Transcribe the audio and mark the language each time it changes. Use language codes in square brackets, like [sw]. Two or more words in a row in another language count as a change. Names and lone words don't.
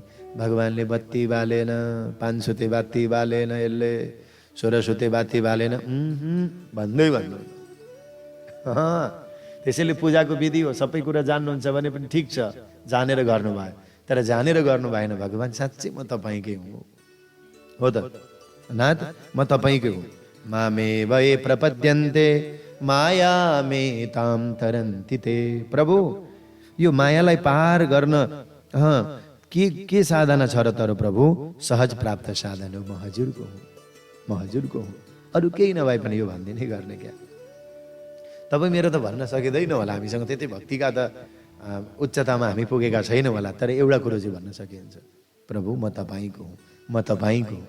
[ne] भगवानले बत्ती बालेन, 5 सुते बाती बालेन, यसले 16 सुते बाती बालेन भन्दै भन्नु। त्यसैले पूजाको विधि हो, सबै कुरा जान्नुहुन्छ भने पनि ठिक छ, जानेर गर्नुभयो। तर जानेर गर्नु भएन, भगवान साँच्चै म तपाईँकै हुँ, हो त नाथ म तपाईँकै हुँ। [sa] मामे वये प्रपद्यन्ते माया मे ताम तरन्ति ते। [ne] प्रभु यो मायालाई पार गर्न के साधना छ र? तर प्रभु सहज प्राप्त साधन हो, म हजुरको हुँ, म हजुरको हुँ। अरू केही नभए पनि यो भनिदिनै गर्ने क्या। तपाईँ मेरो त भन्न सकिँदैन होला, हामीसँग त्यति भक्तिका त उच्चतामा हामी पुगेका छैनौँ होला, तर एउटा कुरो चाहिँ भन्न सकिन्छ, प्रभु म तपाईँको हुँ, म तपाईँको हुँ।